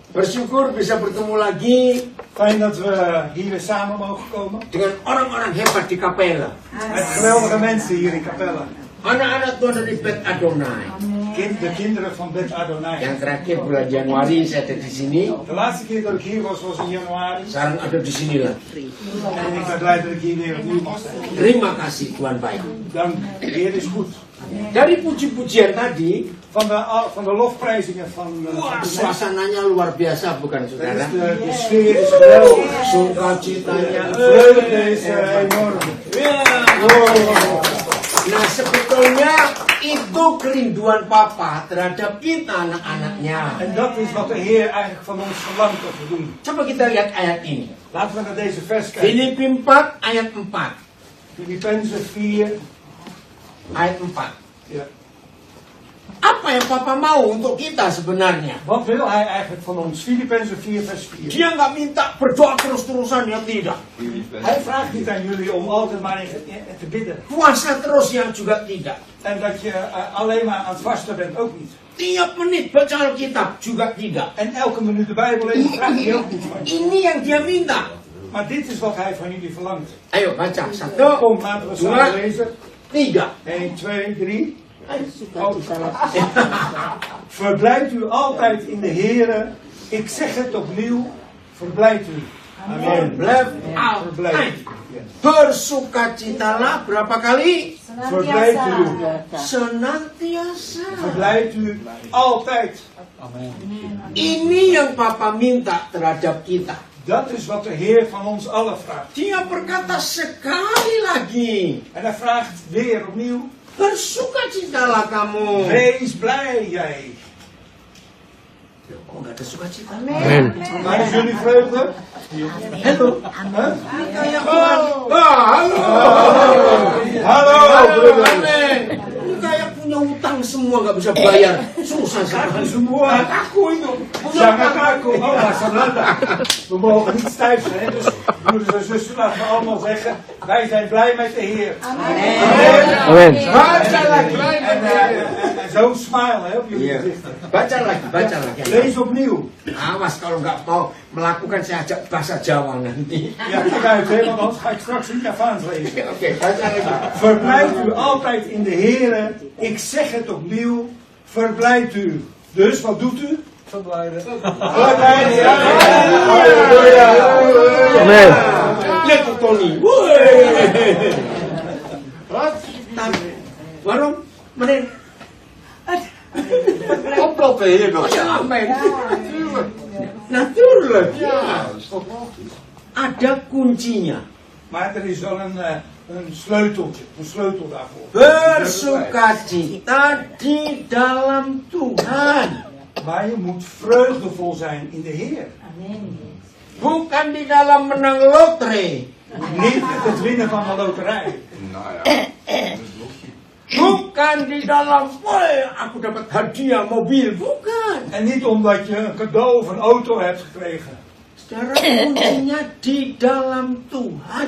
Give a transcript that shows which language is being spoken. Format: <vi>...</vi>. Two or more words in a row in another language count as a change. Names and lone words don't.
<id>Bersyukur bisa bertemu lagi</id> <nl>Fijn dat we hier weer samen mogen komen.</nl> <id>dengan orang-orang hebat di Kapela.</id> <nl>Met geweldige mensen hier in Capelle.</nl> <id>Anak-anak Tuhan dari Bet Adonai.</id> <nl>De kinderen van Bet Adonai.</nl> <id>Yang terakhir bulan Januari saya ada di sini.</id> <nl>De laatste keer dat ik hier was in januari.</nl> <id>Sekarang ada di sini lagi.</id> <nl>En ik ben blij dat ik hier weer opnieuw mag zijn.</nl> <id>Terima kasih Tuhan baik.</id> <nl>Dank, de Heer is goed.</nl> <id>Dari puji-pujian tadi,</id> <nl>Van de lofprijzingen van wah, de mensen.</nl> <id>suasananya luar biasa bukan saudara?</id> <nl>De sfeer is geweldig.</nl> <id>Sukacitanya.</id> <nl>De vreugde is enorm. Wow.</nl> <id>Nah sebetulnya itu kerinduan Papa terhadap kita anak-anaknya.</id> <nl>En dat is wat de Heer eigenlijk van ons verlangt dat we doen.</nl> <id>Coba kita lihat ayat ini.</id> <nl>Laten we naar deze vers kijken.</nl> <id>Filipi 4 ayat 4.</id> <nl>Filippenzen 4.</nl> <id>Ayat 4.</id> <nl>Ja.</nl> <id>Apa yang Papa mau untuk kita sebenarnya?</id> <nl>Wat wil hij eigenlijk van ons? Filippenzen 4 vers 4.</nl> <id>Dia nggak minta berdoa terus-terusan, ya tidak.</id> <nl>Hij vraagt niet aan jullie om altijd maar te bidden.</nl> <id>Puasa terus, ya juga tidak.</id> <nl>En dat je alleen maar aan het vasten bent, ook niet.</nl> <id>Tiap menit baca Alkitab juga tidak.</id> <nl>En elke minuut de Bijbel lezen, vraagt hij ook niet van je.</nl> <id>Ini yang dia minta.</id> <nl>Maar dit is wat hij van jullie verlangt.</nl> <id>Ayo baca. 1,</id> <nl>Kom, laten we samen lezen. 3. 1, 2, 3. Verblijft u altijd in de Heere. Ik zeg het opnieuw. Verblijft u. Amen. Blijf altijd.</nl> <id>Bersukacitalah berapa kali?</id> <nl>Verblijft u.</nl> <id>Senantiasa.</id> <nl>Verblijft u altijd.</nl> <id>Ini yang Papa minta terhadap kita.</id> <nl>Dat is wat de Heer van ons allen vraagt.</nl> <id>Dia berkata sekali lagi.</id> <nl>En hij vraagt weer opnieuw.</nl> <id>Bersukacitalah kamu.</id> <nl>Wees blij jij.</nl> <id>Kok nggak ada sukacita?</id> <nl>Amen. Waar is jullie vreugde?</nl> <id>Halo. Huh? Kayak halo.</id> <nl>Hallo.</nl> <id>Amin. Ini kayak punya utang semua nggak bisa bayar. Susah sekali. Semua kaku itu. Jangan kaku. Oh, bahasa Belanda.</id> <nl>We mogen niet stijf zijn. Dus broeders en zusters, laten we allemaal zeggen. Wij zijn blij met de Heer. Amen.</nl> <id>Baca lagi.</id> <nl>En zo'n smile hè, op jullie</nl> <id>Iya.</id> <nl>gezichten.</nl> <id>Baca lagi.</id> <nl>Lees opnieuw.</nl> <id>Awas kalau nggak mau melakukan saya ajak bahasa Jawa nanti.</id> <nl>Ja, kijk uit hè, want anders ga ik straks niet Javaans lezen.</nl> <id>Oke, baca lagi.</id> <nl>Verblijft u altijd in de Heere. Ik zeg het opnieuw. Verblijft u. Dus wat doet u? Verblijden. Verblijden. Ja. Amen.</nl> <id>Lihat tuh Tony. Waarom? Meneer. Oplop ya dong.</id> <nl>Ja, amen. Natuurlijk. Ja.</nl> <id>Ada kuncinya.</id> <nl>Maar er is wel een sleuteltje. Een sleutel daarvoor.</nl> <id>Bersukacita di dalam Tuhan.</id> <nl>Maar je moet vreugdevol zijn in de Heer.</nl> <id>Bukan di dalam menang lotre.</id> <nl>Niet het winnen van de loterij.</nl> <id>Bukan di dalam, woi, aku dapat hadiah mobil. Bukan.</id> <nl>En niet omdat je een cadeau of een auto hebt gekregen.</nl> <id>Secara kuncinya di dalam Tuhan.</id>